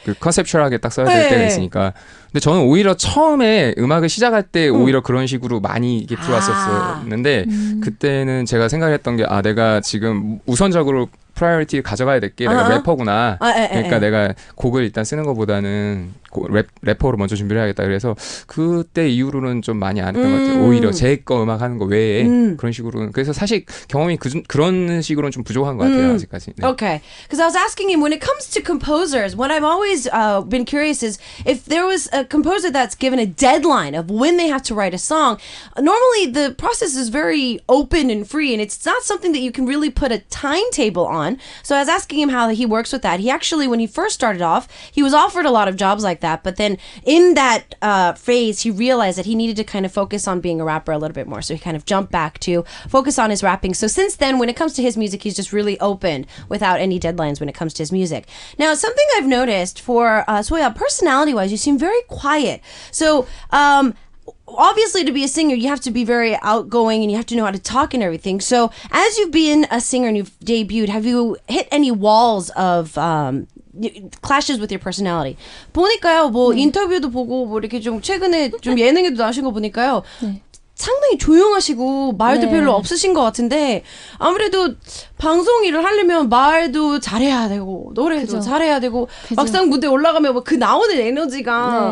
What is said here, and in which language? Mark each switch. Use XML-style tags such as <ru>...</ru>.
<ko>그 컨셉츄얼하게 딱 써야 될 때가 있으니까. 근데 저는 오히려 처음에 음악을 시작할 때 오히려 그런 식으로 많이 이게 들어왔었는데 그때는 제가 생각했던 게 내가 지금 우선적으로 프라이어리티 가져가야 될 게 내가 래퍼구나. 그러니까 내가 곡을 일단 쓰는 것보다는 래퍼로 먼저 준비를 해야겠다. 그래서 그때 이후로는 좀 많이 안 했던 것 같아요. 오히려 제 거 음악 하는 거 외에 그런 식으로는. 그래서 사실 경험이 그런 식으로는 좀 부족한 것 같아요. 아직까지. 네.</ko> <en>Okay. Because I was asking him, when it comes to composers, what I've always been curious is if there was a composer that's given a deadline of when they have to write a song, normally the process is very open and free, and it's not something that you can really put a timetable on. on. So I was asking him how he works with that. He actually, when he first started off, he was offered a lot of jobs like that, but then in that phase, he realized that he needed to kind of focus on being a rapper a little bit more. So he kind of jumped back to focus on his rapping. So since then, when it comes to his music, he's just really open without any deadlines when it comes to his music. Now, something I've noticed for Soya, personality-wise, you seem very quiet. So, obviously, to be a singer, you have to be very outgoing and you have to know how to talk and everything. So, as you've been a singer and you've debuted, have you hit any walls of clashes with your personality?</en> <ko>보니까요, 뭐 인터뷰도 보고 뭐 이렇게 좀 최근에 좀 예능에도 나오신 거 보니까요. 네. 상당히 조용하시고 말도 네. 별로 없으신 것 같은데 아무래도 방송 일을 하려면 말도 잘해야 되고 노래도 그죠. 잘해야 되고 그죠. 막상 무대 올라가면 뭐 그 나오는 에너지가</ko>